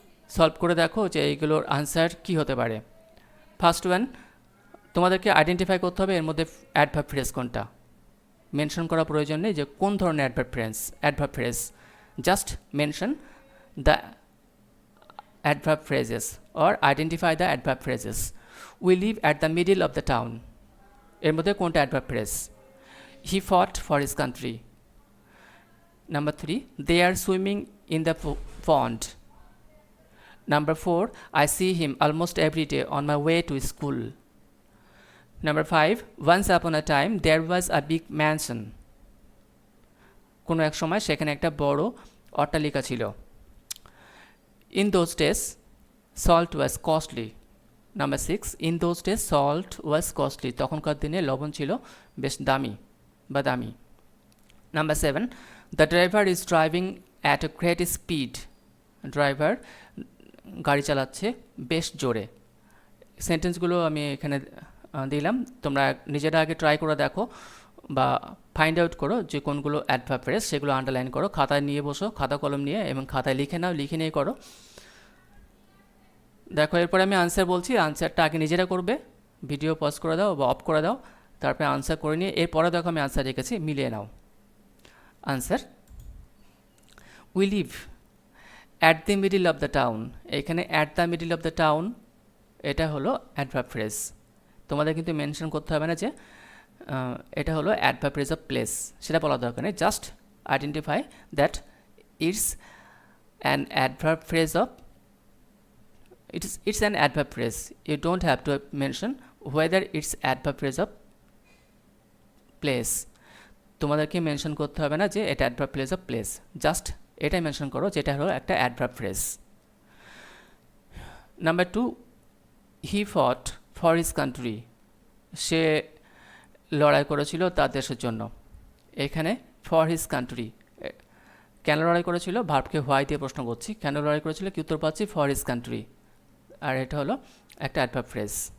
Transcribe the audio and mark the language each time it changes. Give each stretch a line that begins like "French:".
Bangla: Solve করে দেখো যে এইগুলোর আনসার কি হতে পারে। ফার্স্ট ওয়ান, তোমাদেরকে আইডেন্টিফাই করতে হবে এর মধ্যে অ্যাডভার্ব ফ্রেজ কোনটা। মেনশন করা প্রয়োজন নেই যে কোন ধরনের adverb phrase,
English: Just mention the adverb phrases or identify the adverb phrases. We live at the middle of the town,
Bangla: এর মধ্যে কোনটা adverb phrase.
English: He fought for his country. Number 3, they are swimming in the pond. Number 4, I see him almost every day on my way to school. Number 5, once upon a time there was a big mansion.
Bangla: কোনো এক সময় সেখানে একটা বড় অট্টালিকা ছিল।
English: In those days salt was costly. Number 6, in those days salt was costly.
Bangla: তখনকার দিনে লবণ ছিল বেশ দামি।
English: Number 7, the driver is driving at a great speed.
Bangla: Driver গাড়ি চালাচ্ছে বেশ জোরে। সেন্টেন্সগুলো আমি এখানে দিলাম, তোমরা নিজেরা আগে ট্রাই করে দেখো বা ফাইন্ড আউট করো যে কোনগুলো অ্যাডভার্ব ফ্রেজ, সেগুলো আন্ডারলাইন করো, খাতায় নিয়ে বসো, খাতা কলম নিয়ে, এবং খাতায় লিখে নিয়ে করো। দেখো এরপরে আমি আনসার বলছি, আনসারটা আগে নিজেরা করবে, ভিডিও পজ করে দাও বা অফ করে দাও, তারপরে আনসার করে নিয়ে এরপরে দেখো আমি আনসার রেখেছি, মিলিয়ে নাও।
English: Answer, we live at the middle of the town.
Bangla: এখানে at the middle of the town এটা হলো অ্যাডভার্ব ফ্রেজ। তোমাদের কিন্তু মেনশন করতে হবে না যে এটা হলো অ্যাডভার্ব ফ্রেজ অফ প্লেস, সেটা বলা দরকার নেই,
English: Just identify that it's an adverb phrase of it's an adverb phrase. You don't have to mention whether it's adverb phrase of place.
Bangla: তোমাদেরকে মেনশন করতে হবে না যে এটা adverb phrase of place, just এটাই মেনশন করো যেটা হলো একটা adverb phrase.
English: Number 2, he fought for his country.
Bangla: সে লড়াই করেছিল তার দেশের জন্য। এখানে
English: for his country,
Bangla: কেন লড়াই করেছিল, ভার্বকে হোয়াই দিয়ে প্রশ্ন করছি, কেন লড়াই করেছিল, কি উত্তর পাচ্ছি, ফর হিজ কান্ট্রি, আর এটা হলো একটা অ্যাডভার্ব ফ্রেজ।